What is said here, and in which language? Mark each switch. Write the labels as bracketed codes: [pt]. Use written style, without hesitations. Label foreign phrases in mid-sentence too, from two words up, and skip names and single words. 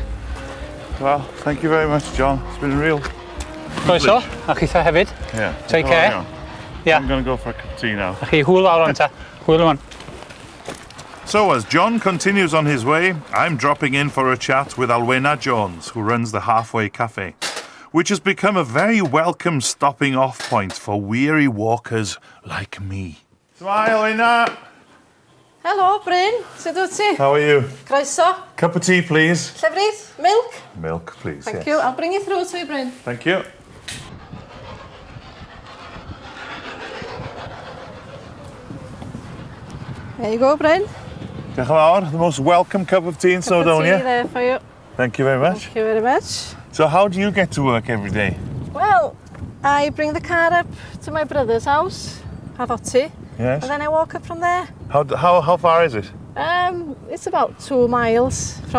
[en] Well, thank you very much, John. It's been a real [cy] Croeso, a chitha hefyd. [en] Yeah. Take care. Yeah. I'm going to go for a cup of tea now. [cy] Chi hwyl lawr on ta. Hwyl on. [en] So as John continues on his way, I'm dropping in for a chat with Alwena Jones, who runs the Halfway Cafe, which has become a very welcome stopping off point for weary walkers like me. Smile, Alwena. Hello, [cy] Bryn. Sut wyt ti? [en] How are you? [cy] Croeso. [en] Cup of tea, please. [cy] Llefrith? Milk? [en] Milk, please. Thank yes. you. I'll bring it through to you, Bryn. Thank you. There you go, Bryn. [cy] Diolch yn fawr. [en] The most welcome cup of tea in Cup of tea Snowdonia. there for you. Thank you very much. Thank you very much. So how do you get to work every day? Well, I bring the car up to my brother's house Paddoti. Yes. And then I walk up from there. How far is it? It's about 2 miles from